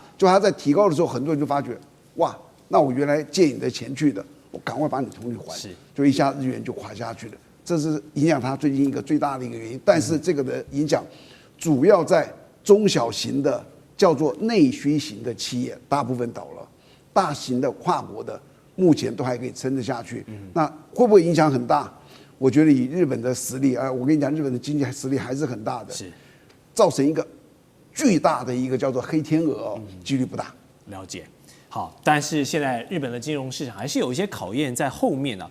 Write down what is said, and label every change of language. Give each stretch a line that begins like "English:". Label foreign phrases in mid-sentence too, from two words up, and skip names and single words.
Chinese: 就他在提高的時候，很多人就發覺，哇，那我原來借你的錢去的，我趕快把你同意還，就一下日元就垮下去了。這是影響他最近一個最大的一個原因。但是這個的影響主要在中小型的叫做內需型的企業，大部分倒了，大型的跨國的目前都還可以撐得下去。那會不會影響很大？我覺得以日本的實力，我跟你講，日本的經濟實力還是很大的，造成一個巨大的一個叫做黑天鵝幾率不大。了解。好，但是現在日本的金融市場還是有一些考驗在後面呢。